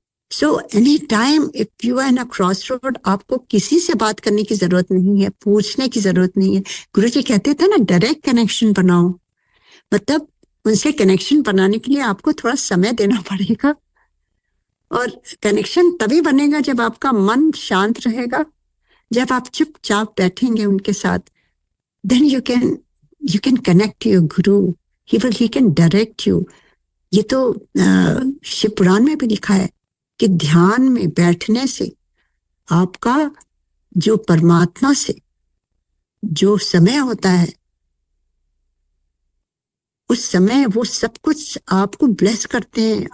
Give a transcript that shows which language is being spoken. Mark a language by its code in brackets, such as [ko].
[en] so any time if you are in a cross road, [hi] आपको किसी से बात करने की जरूरत नहीं है, पूछने की जरूरत नहीं है। गुरु जी कहते थे ना, डायरेक्ट कनेक्शन बनाओ। मतलब उनसे कनेक्शन बनाने के लिए आपको थोड़ा समय देना पड़ेगा, और कनेक्शन तभी बनेगा जब आपका मन शांत रहेगा, जब आप चुपचाप बैठेंगे उनके साथ। [en] then you can connect to your guru. He can direct you. [hi] ये तो शिव पुराण में भी लिखा है कि ध्यान में बैठने से आपका जो परमात्मा से जो समय होता है, उस समय वो सब कुछ आपको ब्लेस करते हैं।